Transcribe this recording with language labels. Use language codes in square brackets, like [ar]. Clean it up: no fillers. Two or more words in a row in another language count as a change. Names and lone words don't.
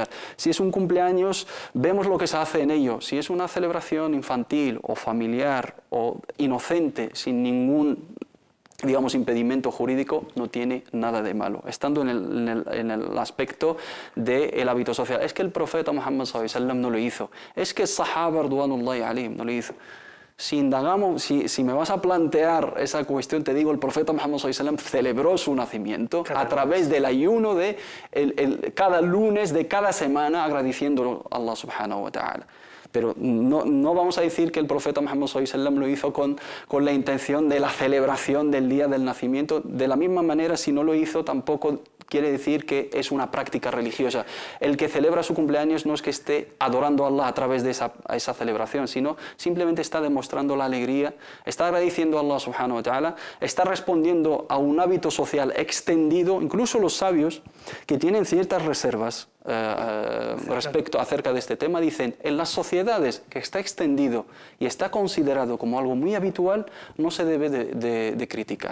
[es] Si es un cumpleaños, vemos lo que se hace en ello. Si es una celebración infantil o familiar o inocente, sin ningún, digamos, impedimento jurídico, no tiene nada de malo, estando en el aspecto del hábito social. Es que el profeta Muhammad [ar] صلى الله عليه وسلم [es] no lo hizo, es que el sahaba [ar] رضوان الله عليهم [es] no lo hizo. Si indagamos, si me vas a plantear esa cuestión, te digo, el profeta Muhammad [ar] صلى الله عليه وسلم [es] celebró su nacimiento a través del ayuno de cada lunes de cada semana, agradeciéndolo a Allah [ar] سبحانه وتعالى. [es] Pero no vamos a decir que el profeta Muhammad [ar] صلى الله عليه وسلم [es] lo hizo con la intención de la celebración del día del nacimiento. De la misma manera, si no lo hizo, tampoco quiere decir que es una práctica religiosa. El que celebra su cumpleaños no es que esté adorando a Allah a través de esa celebración, sino simplemente está demostrando la alegría, está agradeciendo a Allah [ar] سبحانه وتعالى, [es] está respondiendo a un hábito social extendido. Incluso los sabios, que tienen ciertas reservas acerca de este tema, dicen, en las sociedades que está extendido y está considerado como algo muy habitual, no se debe de criticar.